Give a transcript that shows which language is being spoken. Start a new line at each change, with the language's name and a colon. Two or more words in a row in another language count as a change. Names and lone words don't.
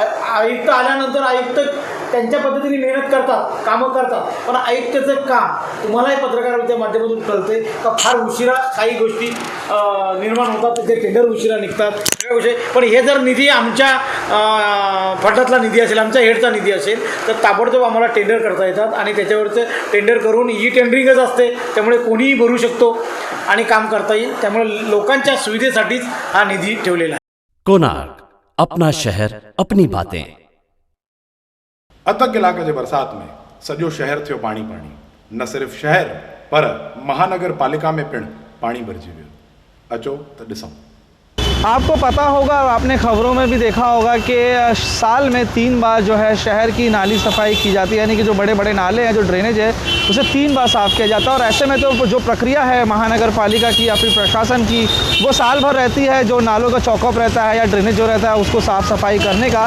Marathi: आयुक्त आल्यानंतर आयुक्त त्यांच्या पद्धतीने मेहनत करतात, कामं करतात, पण आयुक्ताचं काम तुम्हालाही पत्रकारांच्या माध्यमातून कळते का फार उशिरा काही गोष्टी निर्माण होतात, त्याचे टेंडर उशिरा निघतात सगळ्या. पण हे जर निधी आमच्या फंडातला निधी असेल, आमच्या हेडचा निधी असेल तर ताबडतोब आम्हाला टेंडर करता येतात आणि त्याच्यावरचं टेंडर करून टेंडरिंगच असते, त्यामुळे कोणीही भरू शकतो आणि काम करता येईल. त्यामुळे लोकांच्या सुविधेसाठीच हा निधी ठेवलेला आहे.
Hindi: कोणार्क, अपना शहर अपनी बातें.
Sindhi: अतक इलाके जे बरसात में सजो शहर थियो पाणी पाणी. न सिर्फ़ शहर पर महानगर पालिका में पिण पाणी भरिजी वियो. अचो त ॾिसूं.
Hindi: आपको पता होगा और आपने खबरों में भी देखा होगा कि साल में 3 बार जो है शहर की नाली सफाई की जाती है, यानी कि जो बड़े बड़े नाले हैं, जो ड्रेनेज है, उसे 3 बार साफ़ किया जाता है। और ऐसे में तो जो प्रक्रिया है महानगर पालिका की या फिर प्रशासन की, वो साल भर रहती है, जो नालों का चौकअप रहता है या ड्रेनेज जो रहता है उसको साफ़ सफाई करने का।